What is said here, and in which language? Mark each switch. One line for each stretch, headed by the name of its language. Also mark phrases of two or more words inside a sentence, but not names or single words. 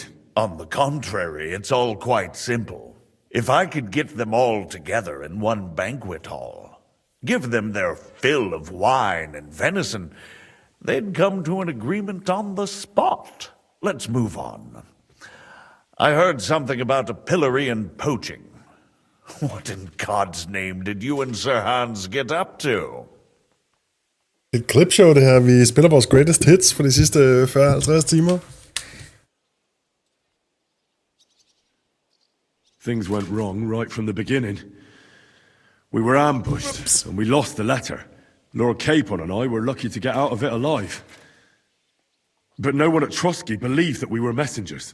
English: On the contrary, it's all quite simple. If I could get them all together in one banquet hall, give them their fill of wine and venison, they'd come to an agreement on the spot. Let's move on. I heard something about a pillory and poaching. What in God's name did you and Sir Hans get up to?
Danish: Et clipshow, det her. Vi spiller vores
English: greatest hits
Danish: for de sidste 40-50 timer.
English: Things went wrong right from the beginning. We were ambushed, and we lost the letter. Lord Capon and I were lucky to get out of it alive. But no one at Trotsky believed that we were messengers.